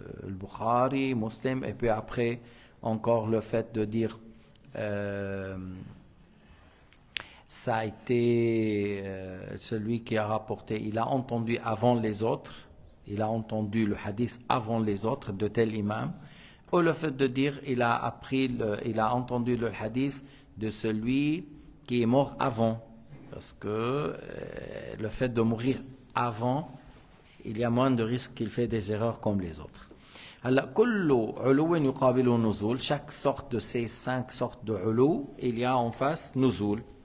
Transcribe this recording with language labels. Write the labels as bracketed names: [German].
[French] Bukhari, Muslim, et puis après encore le fait de dire ça a été celui qui a rapporté, il a entendu avant les autres, il a entendu le hadith avant les autres de tel imam, ou le fait de dire il a entendu le hadith de celui qui est mort avant, parce que le fait de mourir avant, il y a moins de risques qu'il fait des erreurs comme les autres. [Arabic] Alors, كل علو يقابل نزول. [French] Chaque sorte de ces 5 sortes de علو, il y a en face nuzul.